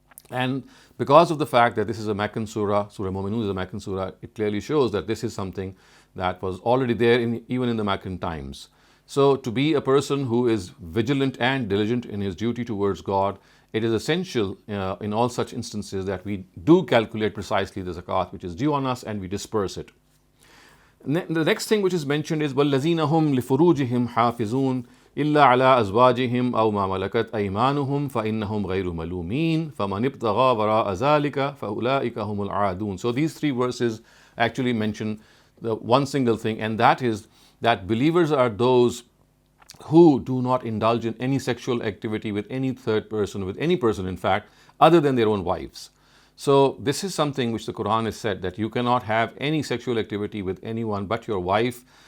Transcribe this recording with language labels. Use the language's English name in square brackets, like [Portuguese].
[English] And because of the fact that this is a Meccan surah, Surah Mu'minun is a Meccan surah, it clearly shows that this is something that was already there even in the Meccan times. So to be a person who is vigilant and diligent in his duty towards God, it is essential in all such instances that we do calculate precisely the zakat which is due on us, and we disperse it. The next thing which is mentioned is [Arabic] وَالَّذِينَ هُمْ لِفُرُوجِهِمْ حَافِظُونَ إِلَّا عَلَىٰ أَزْوَاجِهِمْ أَوْ مَا مَلَكَتْ أَيْمَانُهُمْ فَإِنَّهُمْ غَيْرُ مَلُومِينَ فَمَنِ ابْتَغَىٰ وَرَاءَ ذَٰلِكَ فَأُولَٰئِكَ هُمُ الْعَادُونَ. [English] So these three verses actually mention the one single thing, and that is that believers are those who do not indulge in any sexual activity with any third person, with any person in fact, other than their own wives. So this is something which the Quran has said, that you cannot have any sexual activity with anyone but your wife.